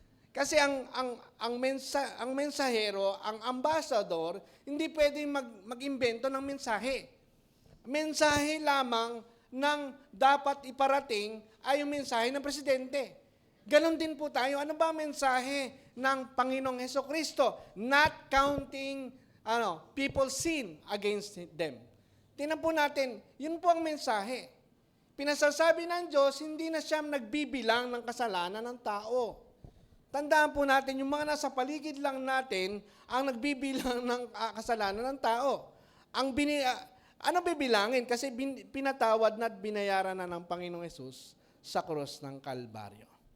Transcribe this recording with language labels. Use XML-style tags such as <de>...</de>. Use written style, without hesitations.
<tl>Kasi ang mensahero, ang ambassador, hindi pwedeng mag-imbento ng mensahe. Mensahe lamang ng dapat iparating ay yung mensahe ng presidente. Ganon din po tayo. Ano ba ang mensahe ng Panginoong Hesukristo?</tl> <en>Not counting people's sin against them.</en> <tl>Tingnan po natin, yun po ang mensahe. Pinasasabi ng Diyos, hindi na siya nagbibilang ng kasalanan ng tao. Tandaan po natin, yung mga nasa paligid lang natin ang nagbibilang ng kasalanan ng tao. Ano bibilangin? Kasi pinatawad na at binayaran na ng Panginoong Hesus sa krus ng Kalbaryo.</tl>